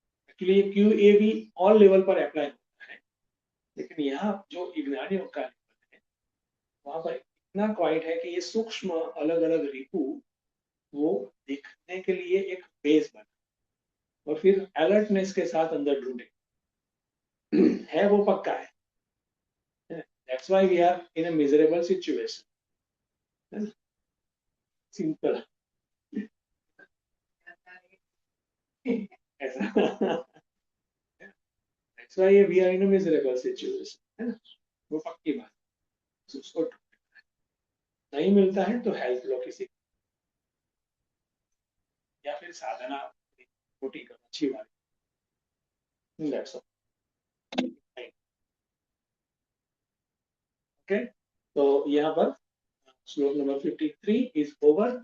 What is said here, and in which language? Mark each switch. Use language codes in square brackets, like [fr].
[hi] Actually QAV all level पर apply होता है, लेकिन यहाँ जो ज्ञानी का लेवल है वहां पर इतना क्वाइट है कि ये सूक्ष्म अलग अलग रिपु वो दिखने के लिए एक बेस बना और फिर अलर्टनेस के साथ अंदर ढूंढे है वो पक्का है। [en] That's why we are in a miserable situation. Simple. ऐसा That's why we are in a miserable situation. [hi] है ना, वो पक्की बात। उसको नहीं मिलता है तो हेल्प लो किसी, या फिर साधना छोटी करो अच्छी बात। [en] That's all. [hi] Okay, तो यहाँ पर श्लोक नंबर 53 इज ओवर।